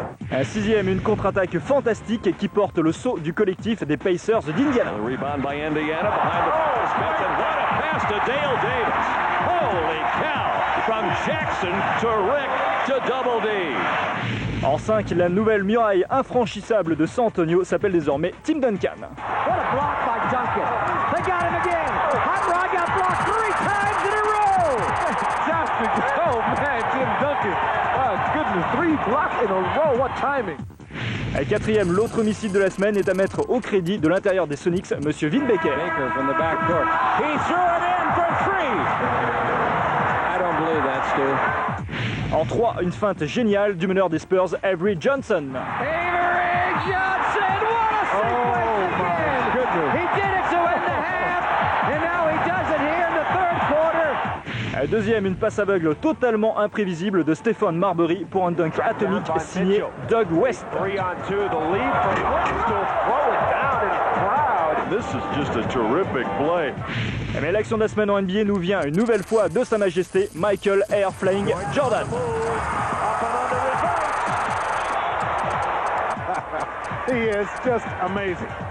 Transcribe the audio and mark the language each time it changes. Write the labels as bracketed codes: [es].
[fr] Un 6e, une contre-attaque fantastique qui porte le sceau du collectif des Pacers d'Indiana. [en] Rebound by Indiana behind the post. Benson, what a pass to Dale Davis. Holy cow! From Jackson to Rick to Double D. [fr] En 5, la nouvelle muraille infranchissable de San Antonio s'appelle désormais Tim Duncan. [en] What a block by Duncan. They got him again. Hot Rod got blocked 3 times in a row. Fantastic. Oh man, Tim Duncan. Oh goodness, 3 blocks in a row. What timing. [fr] Et 4e, l'autre homicide de la semaine est à mettre au crédit de l'intérieur des Sonics, Monsieur Vin Baker. [en] Baker from the back court. He threw it in for 3. I don't believe that, Stu. [fr] En 3, une feinte géniale du meneur des Spurs, Avery Johnson. [en] Avery Johnson, what a sequence again! He did it to end the half, and now he does it here in the third quarter. [fr] Deuxième, une passe aveugle totalement imprévisible de Stephen Marbury pour un dunk atomique signé Doug West. [en] 3-on-2, the lead from West to throw it down in the crowd. This is just a terrific play. [fr] Mais l'action de la semaine en NBA nous vient une nouvelle fois de Sa Majesté Michael Air Flying Jordan. [en] He is just amazing.